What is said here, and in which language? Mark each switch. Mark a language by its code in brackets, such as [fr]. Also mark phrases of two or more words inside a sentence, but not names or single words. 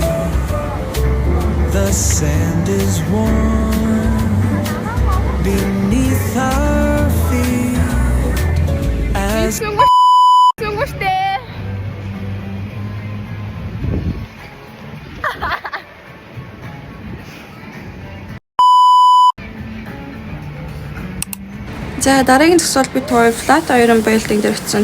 [en] The sand is warm beneath our feet as [mn] За дараагийн төсөл бид Flatiron Building дээр очсон.